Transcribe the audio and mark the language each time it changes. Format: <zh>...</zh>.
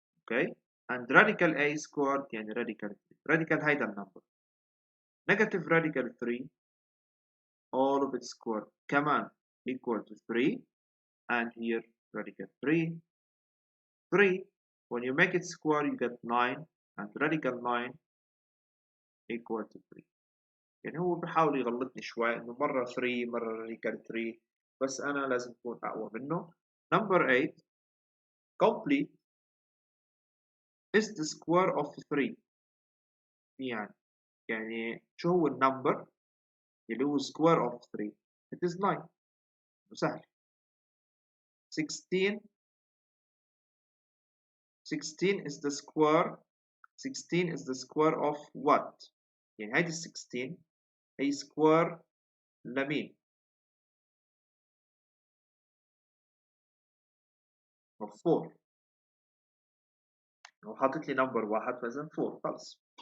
<en>okay and radical A squared يعني radical 3 radical</en> <ar>هيدا النمبر</ar> <en>negative radical 3 all of its square كمان equal to 3 and here radical 3 3 when you make it square you get 9 and radical 9 equal to 3.</en> <ar>يعني هو بحاول يغلطني شوي انه مرة 3 مرة radical 3 بس انا لازم اكون اقوى منه.</ar> <en>number 8 complete is the square of 3</en> <ar>يعني شو هو النمبر اللي هو</ar> <en>square of 3 it is 9 سهل. 16 16 is the square 16 is the square of what</en> <ar>يعني هيدي 16 هي square لمين of 4 لو حاطط لي number واحد فإذا 4 خلص.</ar>